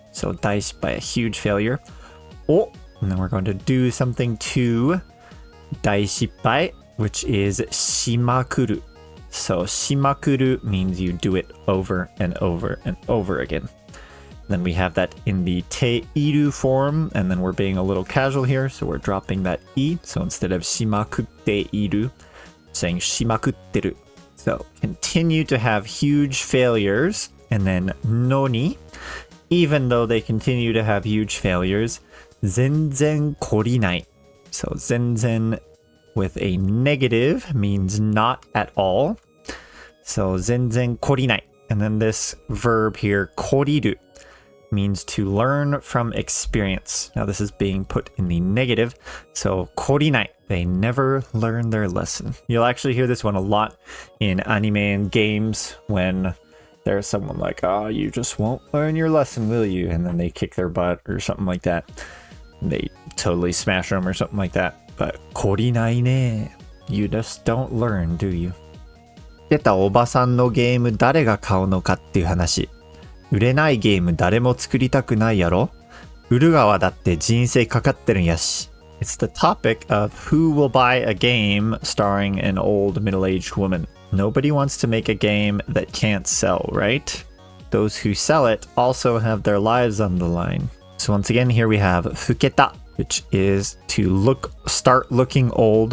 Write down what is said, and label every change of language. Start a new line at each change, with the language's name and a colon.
English: So
Japanese: 大失敗,
English: a huge failure. お And then we're going to do something to 大失敗, which is
Japanese: しまくる.
English: So
Japanese: しまくる
English: means you do it over and over and over again. Then we have that in the ている form, and then we're being a little casual here, so we're dropping that e. So instead of
Japanese: しまくっている,
English: saying
Japanese: しまくってる.
English: So continue to have huge failures, and then
Japanese: のに,
English: even though they continue to have huge failures,
Japanese: 全然懲りない.
English: So
Japanese: 全然
English: with a negative means not at all. So
Japanese: 全然懲りない.
English: And then this verb here,
Japanese: 懲りる,
English: means to learn from experience. Now this is being put in the negative. So
Japanese: 懲りない.
English: They never learn their lesson. You'll actually hear this one a lot in anime and games when there's someone like, oh, you just won't learn your lesson, will you? And then they kick their butt or something like that. They totally smash them or something like that. But
Japanese: 懲りないね.
English: You just don't learn, do you?
Japanese: 出たおばさんのゲーム誰が買うのかっていう話。売れないゲーム誰も作りたくないやろ。売る側だって人生かかってるんやし。
English: It's the topic of who will buy a game starring an old middle-aged woman. Nobody wants to make a game that can't sell, right? Those who sell it also have their lives on the line. So once again, here we have fuketa, which is to start looking old.